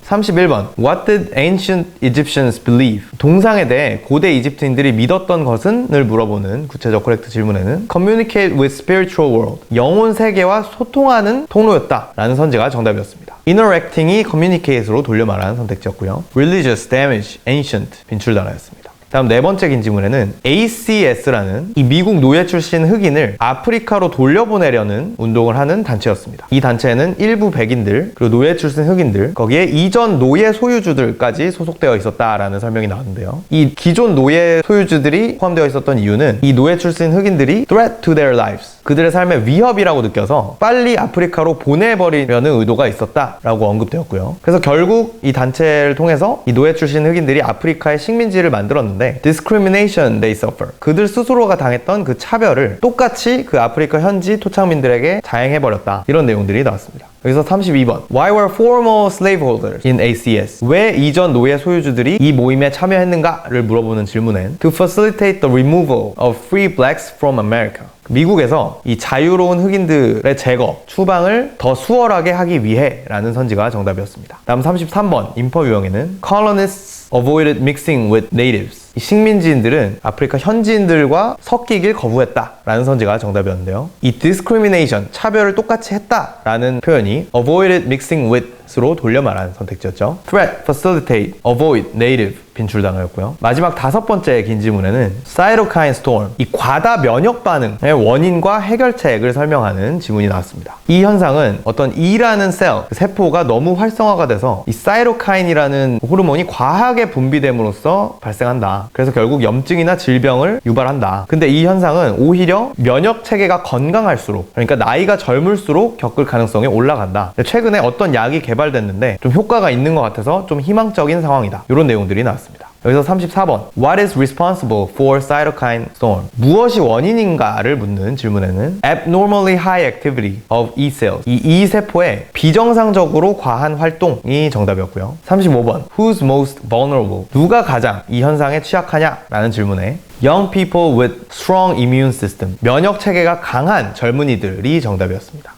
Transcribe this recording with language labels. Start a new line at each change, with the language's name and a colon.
Korean: 31번
English: What did ancient Egyptians believe,
Korean: 동상에 대해 고대 이집트인들이 믿었던 것은? 을 물어보는 구체적 코렉트 질문에는
English: Communicate with spiritual world,
Korean: 영혼 세계와 소통하는 통로였다 라는 선지가 정답이었습니다. interacting이 communicate로 돌려 말하는 선택지였고요.
English: religious, damage, ancient
Korean: 빈출 단어였습니다. 다음 네 번째 긴 지문에는 ACS라는 이 미국 노예 출신 흑인을 아프리카로 돌려보내려는 운동을 하는 단체였습니다. 이 단체에는 일부 백인들, 그리고 노예 출신 흑인들, 거기에 이전 노예 소유주들까지 소속되어 있었다라는 설명이 나왔는데요. 이 기존 노예 소유주들이 포함되어 있었던 이유는 이 노예 출신 흑인들이
English: threat to their lives,
Korean: 그들의 삶의 위협이라고 느껴서 빨리 아프리카로 보내버리려는 의도가 있었다라고 언급되었고요. 그래서 결국 이 단체를 통해서 이 노예 출신 흑인들이 아프리카의 식민지를 만들었는데,
English: discrimination they suffer,
Korean: 그들 스스로가 당했던 그 차별을 똑같이 그 아프리카 현지 토착민들에게 자행해버렸다, 이런 내용들이 나왔습니다. 여기서 32번.
English: Why were former slaveholders in ACS?
Korean: 왜 이전 노예 소유주들이 이 모임에 참여했는가를 물어보는 질문엔
English: To facilitate the removal of free blacks from America.
Korean: 미국에서 이 자유로운 흑인들의 제거, 추방을 더 수월하게 하기 위해 라는 선지가 정답이었습니다. 다음 33번 인퍼 유형에는
English: Colonists avoided mixing with natives.
Korean: 이 식민지인들은 아프리카 현지인들과 섞이길 거부했다 라는 선지가 정답이었는데요. 이 discrimination, 차별을 똑같이 했다 라는 표현이
English: avoided mixing with
Korean: 로 돌려 말하는 선택지였죠.
English: threat, facilitate, avoid, native
Korean: 빈출단어였고요. 마지막 5번째 긴 지문에는 cytokine storm, 이 과다 면역 반응의 원인과 해결책을 설명하는 지문이 나왔습니다. 이 현상은 어떤 E라는 셀, 세포가 너무 활성화가 돼서 이 사이토카인이라는 호르몬이 과하게 분비됨으로써 발생한다. 그래서 결국 염증이나 질병을 유발한다. 근데 이 현상은 오히려 면역 체계가 건강할수록, 그러니까 나이가 젊을수록 겪을 가능성이 올라간다. 최근에 어떤 약이 개발됐는데 좀 효과가 있는 것 같아서 좀 희망적인 상황이다. 이런 내용들이 나왔습니다. 여기서 34번.
English: What is responsible for cytokine storm?
Korean: 무엇이 원인인가를 묻는 질문에는
English: abnormally high activity of E cells.
Korean: 이 E 세포의 비정상적으로 과한 활동이 정답이었고요.
English: 35번. Who's most vulnerable?
Korean: 누가 가장 이 현상에 취약하냐? 라는 질문에
English: Young people with strong immune system.
Korean: 면역 체계가 강한 젊은이들이 정답이었습니다.